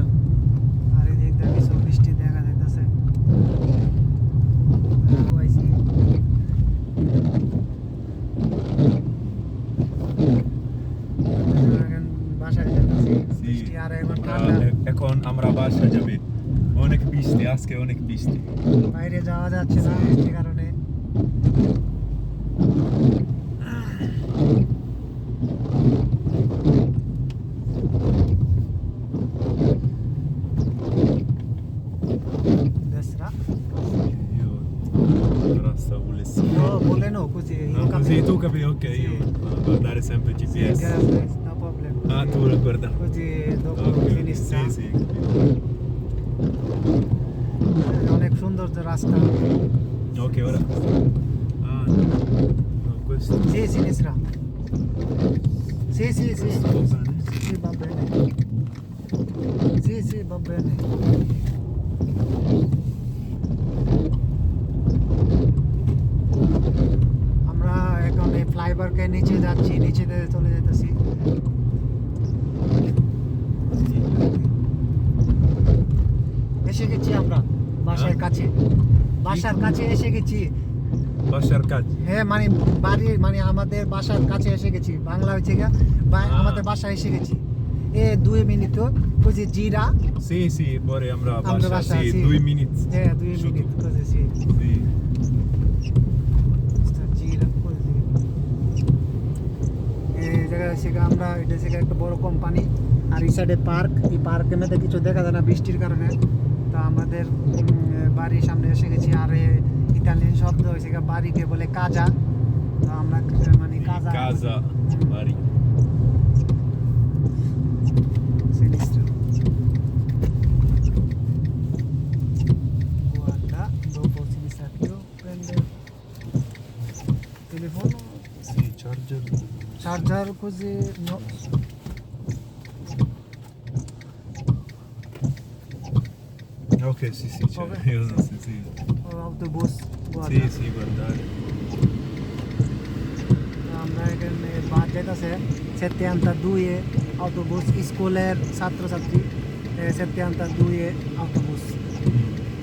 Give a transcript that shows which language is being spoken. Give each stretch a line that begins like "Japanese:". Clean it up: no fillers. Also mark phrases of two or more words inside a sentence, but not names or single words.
Bangla: আর এদিক দিয়ে কিছু বৃষ্টি দেখা যাইতেছে। বাসায় যেতেছি, বৃষ্টি আর এখন ঠান্ডা। এখন আমরা বাসায় যাবে, অনেক বৃষ্টি, আজকে অনেক বৃষ্টি। বাইরে যাওয়া যাচ্ছে না বৃষ্টির কারণে।
Italian: Io stavo lezione. No, vuole no, così io Così tu capisco. capi, ok, Sì. io a guardare sempre Sì, GPS.
English: grazie, no problem.
Italian: Ah, tu lo guarda. Così dopo Ok, sinistra. sì, sì, capito.
Bangla: অনেক সুন্দর যে রাস্তা।
Italian: Ok, ora. Ah, no, questo. Sì, sinistra. Sì, sì, sì. Questo va bene? Sì, va bene. Sì, sì, va bene.
Bangla: আমরা এখন এই ফ্লাইওভারকে নিচে যাচ্ছি, নিচে দিয়ে চলে যেতেছি। এসে গেছি আমরা বাসার কাছে, বাসার কাছে এসে গেছি। বাসার কাজ। হ্যাঁ, মানে বাড়ি, মানে আমাদের বাসার কাছে এসে গেছি। বাংলা হচ্ছে গিয়া আমাদের বাসায় এসে গেছি। 2 মিনিট কইছে জিরা।
Italian: Sì, sì, poi আমরা
Bangla: আমরা বাসা, বাসা,
Italian: sì, sì.
English: 2 minutes.
Bangla: হ্যাঁ, 2 মিনিট কইছি।
Italian: Sì.
Bangla: জিরা কইছি। এই জায়গা হচ্ছে গিয়া আমরা, এটা হচ্ছে গিয়া একটা বড় কোম্পানি। আর এই সাইডে পার্ক, এই পার্কের মধ্যে কিছু দেখা যায় না বৃষ্টির কারণে। তো আমাদের বাড়ির সামনে এসে গেছি। আর ইতালিয়ান শব্দ হয়েছে গিয়া বাড়িকে বলে কাজা। তো আমরা মানে কাজা
Italian: Casa, Bari. sinistra. Guarda, dopo sinistra più prende telefono, Sì, charger. charger così no. Ok, sì, sì, c'è. Vabbè, Io sì. non so, sì. Autobus, guarda. Sì, sì, guardare.
Bangla: আমরা এখানে বাস যেতেছে 72 autobus স্কুলের ছাত্রছাত্রী 72 autobus